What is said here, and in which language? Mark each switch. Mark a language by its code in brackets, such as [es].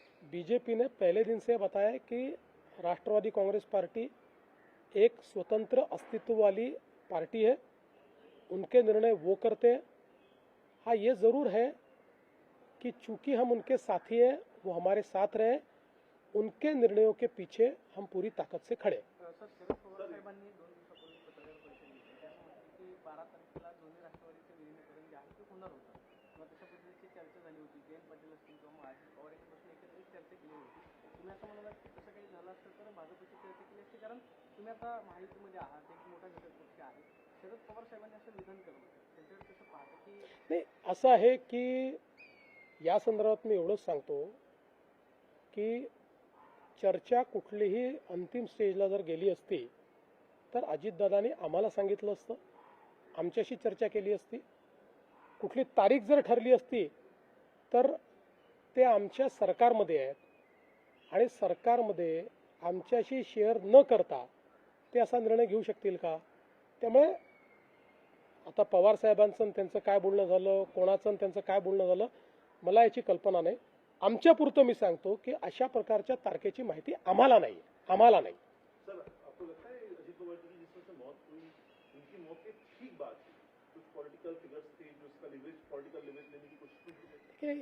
[hi] BJP ने पहले दिन से बताया कि राष्ट्रवादी कांग्रेस पार्टी एक स्वतंत्र अस्तित्व वाली पार्टी है, उनके निर्णय वो करते हैं. हाँ, ये ज़रूर है कि चूंकि हम उनके साथी हैं, वो हमारे साथ रहे, उनके निर्णयों के पीछे हम पूरी ताकत से खड़े. [mr] सर, शरद पवार साहेबांनी 2 दिवसापूर्वी पत्रकार परिषद घेतली. त्यामध्ये की 12 तारखेला दोन्ही राष्ट्रवादीचे विलीनीकरण जे आहे ते होणार होतं किंवा तशा पद्धतीची चर्चा झाली होती. जयंत पाटील असतील किंवा मग अजित पवार यांच्यापासून एकत्रित चर्चा केली होती. तुम्ही असं म्हणाला की तसं काही झालं असतं तर भाजपची चर्चा केली असती, कारण तुम्ही आता महायुतीमध्ये आहात, एक मोठा घटक पक्ष आहे. शरद पवार साहेबांनी असं विधान करून त्यांच्यावर कसं पाहतं की नाही, असं आहे की या संदर्भात मी एवढंच सांगतो की चर्चा कुठलीही अंतिम स्टेजला जर गेली असती तर अजितदादांनी आम्हाला सांगितलं असतं, आमच्याशी चर्चा केली असती. कुठली तारीख जर ठरली असती तर ते आमच्या सरकारमध्ये आहेत आणि सरकारमध्ये आमच्याशी शेअर न करता ते असा निर्णय घेऊ शकतील का? त्यामुळे आता पवार साहेबांचं आणि त्यांचं काय बोलणं झालं, कोणाचं आणि त्यांचं काय बोलणं झालं, मला याची कल्पना नाही. आमच्यापुरतं मी सांगतो की अशा प्रकारच्या तारखेची माहिती आम्हाला नाही. [hi] सर आपको लगता है अजीत पवार जी की जिस तरह से मौत हुई उनकी मौत की ठीक बात थी, कुछ पॉलिटिकल फिगर्स थे जो उसका लिवरेज पॉलिटिकल लिवरेज लेने की कोशिश की थी?